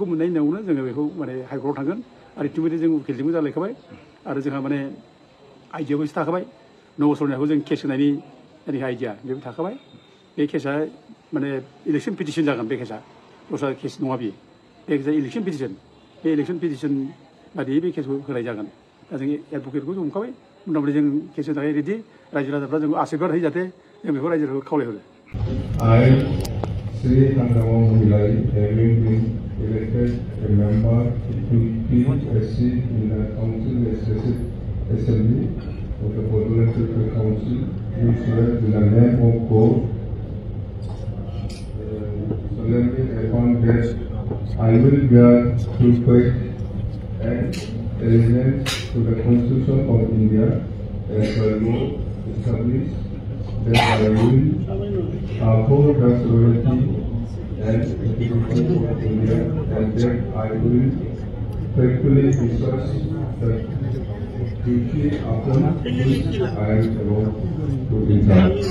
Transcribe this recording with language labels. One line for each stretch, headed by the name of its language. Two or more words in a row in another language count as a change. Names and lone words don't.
Bodo: मोननायनि उनावनो जोङो बेखौ माने हाइकर्टआव थांगोन आरो इटिमध्येनो जों उकिलजोंबो जालायखाबाय आरो जोंहा माने आइडियाबो एसे थाखाबाय 9 बोसोरनि हाखौ जों केस होनायनि आइडिया बेबो थाखाबाय बे केसा माने
English: election petition
Bodo: जागोन बे केसा दस्रा केस नङा बियो बे केसा
English: election petition
Bodo: बे
English: election petition
Bodo: बायदियै बे केसखौ होनाय जागोन दा जों एडभकेटखौ जों हमखाबाय मथा मथि जों केसनि थाखाय रेडि रायजो राजाफ्रा जोंखौ आसिरबाद होयो जाहाथे जों बेखौ रायजोफोरखौ खावलायहरो
English: I, Sri Handrama Mohilai, having been elected a member to each seat in the Council Legislative Assembly of the Portland City Council, do swear in the name of God, solemnly affirm that I will bear true faith and allegiance to the Constitution of India as the law established, that I will uphold the sovereignty and integrity of India, and that I will faithfully discharge the duty upon which I am about to enter.